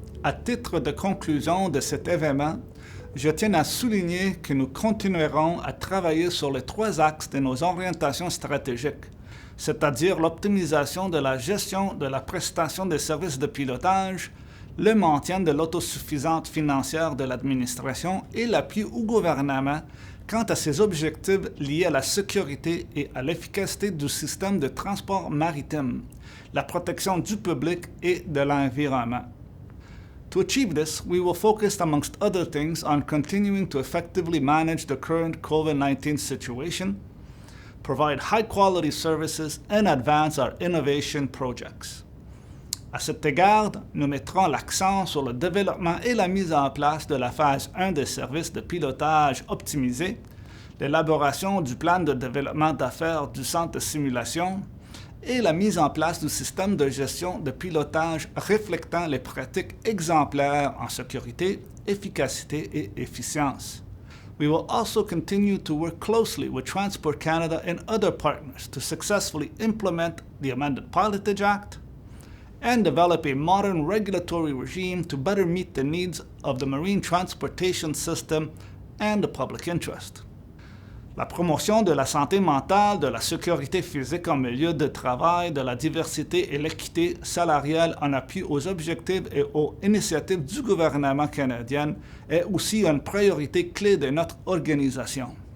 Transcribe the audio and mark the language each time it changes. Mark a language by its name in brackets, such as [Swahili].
[French] À titre de conclusion de cet événement, je tiens à souligner que nous continuerons à travailler sur les 3 axes de nos orientations stratégiques, c'est-à-dire l'optimisation de la gestion de la prestation des services de pilotage, le maintien de l'autosuffisance financière de l'administration et l'appui au gouvernement quant à ses objectifs liés à la sécurité et à l'efficacité du système de transport maritime, la protection du public et de l'environnement. [English] To achieve this, we will focus, amongst other things, on continuing to effectively manage the current COVID-19 situation, provide high-quality services, and advance our innovation projects. [French] À cet égard, nous mettrons l'accent sur le développement et la mise en place de la phase 1 des services de pilotage optimisés, l'élaboration du plan de développement d'affaires du centre de simulation et la mise en place du système de gestion de pilotage reflétant les pratiques exemplaires en sécurité, efficacité et efficience. [English] We will also continue to work closely with Transport Canada and other partners to successfully implement the amended Pilotage Act and develop a modern regulatory regime to better meet the needs of the marine transportation system and the public interest. [French] La promotion de la santé mentale, de la sécurité physique en milieu de travail, de la diversité et l'équité salariale en appui aux objectifs et aux initiatives du gouvernement canadien est aussi une priorité clé de notre organisation.